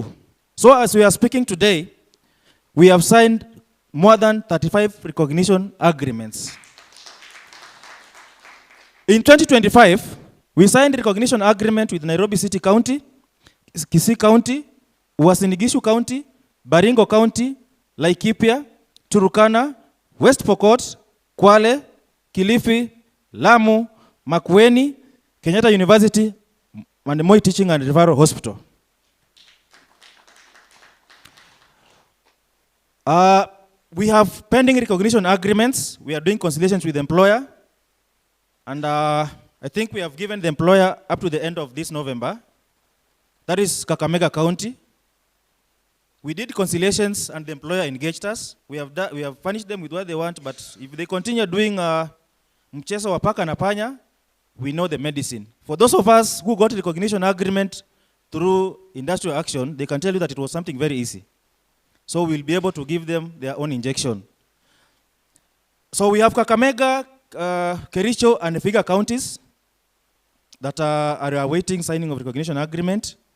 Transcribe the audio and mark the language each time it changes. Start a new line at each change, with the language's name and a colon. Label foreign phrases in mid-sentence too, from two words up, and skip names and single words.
English: So as we are speaking today, we have signed more than 35 recognition agreements. In 2025, we signed recognition agreement with Nairobi City County, Kisii County, Uasin Gishu County, Baringo County, Laikipia, Turukana, West Pokot, Kwale, Kilifi, Lamu, Makueni, Kenyatta University, and Moi Teaching and Referral Hospital. We have pending recognition agreements. We are doing conciliations with the employer. And I think we have given the employer up to the end of this November. That is Kakamega County. We did conciliations and the employer engaged us. We have furnished them with what they want, but if they continue doing
Swahili: mchezo wa paka na panya,
English: we know the medicine. For those of us who got recognition agreement through industrial action, they can tell you that it was something very easy. So we'll be able to give them their own injection. So we have Kakamega, Kericho, and Vihiga counties that are awaiting signing of recognition agreement.